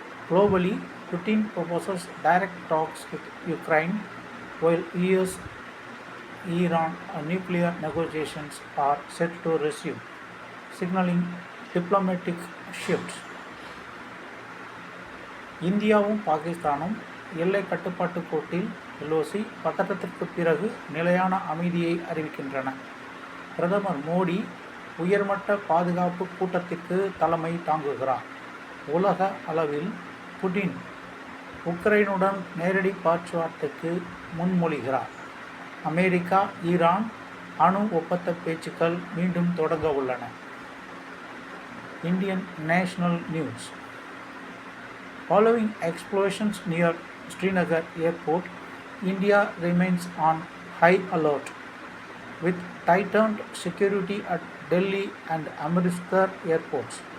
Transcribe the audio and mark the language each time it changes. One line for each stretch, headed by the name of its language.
English: Globally, Putin proposes direct talks with Ukraine, while US-Iran nuclear negotiations are set to resume, signaling diplomatic shifts.
Tamil: இந்தியாவும் பாகிஸ்தானும் எல்லை கட்டுப்பாட்டு கோட்டில் LOC பதற்றத்திற்கு பிறகு நிலையான அமைதியை அறிவிக்கின்றன. பிரதமர் மோடி உயர்மட்ட பாதுகாப்பு கூட்டத்திற்கு தலைமை தாங்குகிறார். உலக அளவில் புடின் உக்ரைனுடன் நேரடி பேச்சுவார்த்தைக்கு முன்மொழிகிறார். அமெரிக்கா ஈரான் அணு ஒப்பந்த பேச்சுக்கள் மீண்டும் தொடங்க உள்ளன.
English: Indian national news. Following explosions near Srinagar airport, India remains on high alert, with tightened security at Delhi and Amritsar airports.